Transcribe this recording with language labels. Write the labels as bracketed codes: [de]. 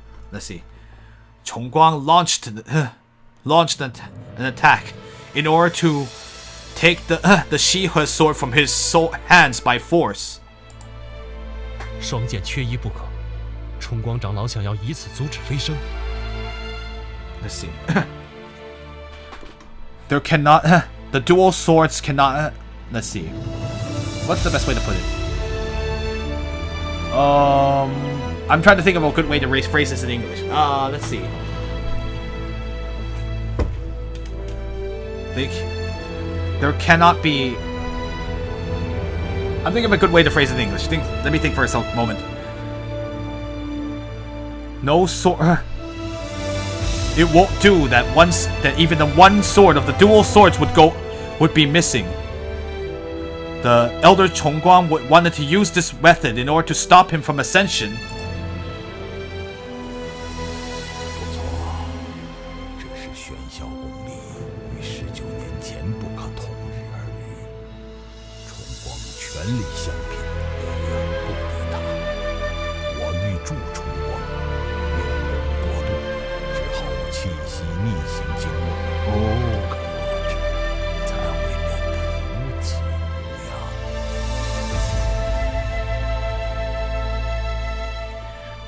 [en] Let's see. Chongguang launched an attack in order to take the Shihe sword from his hands by force. [zh] 双剑缺一不可，冲光长老想要以此阻止飞升。 [en] Let's see. There cannot. The dual swords cannot. Let's see. What's the best way to put it? I'm trying to think of a good way to phrase this in English. Let's see. There cannot be. I'm thinking of a good way to phrase it in English. Let me think for a moment. No sword. It won't do that even the one sword of the dual swords would be missing. The Elder Chongguang wanted to use this method in order to stop him from ascension. [zh] 不错，这是玄霄功力与19年前不可同日而语。重光全力相拼，也远不敌他。我欲助重光，有功过度，只好气息逆行经络，不可遏制，才会变得如此模样。